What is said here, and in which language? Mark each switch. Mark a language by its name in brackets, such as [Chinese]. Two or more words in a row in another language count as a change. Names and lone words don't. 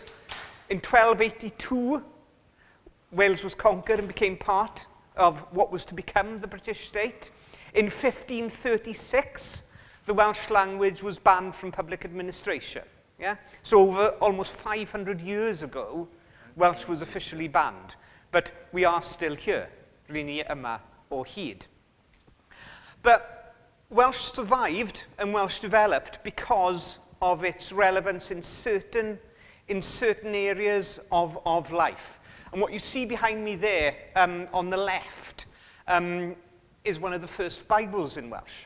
[English] In 1282, Wales was conquered and became part of what was to become the British state. In 1536, the Welsh language was banned from public administration. Yeah? So over almost 500 years ago, Welsh was officially banned. But we are still here, [Welsh] rili yma o hyd. [English] But Welsh survived and Welsh developed because of its relevance in certain areas of life. And what you see behind me there on the left is one of the first Bibles in Welsh.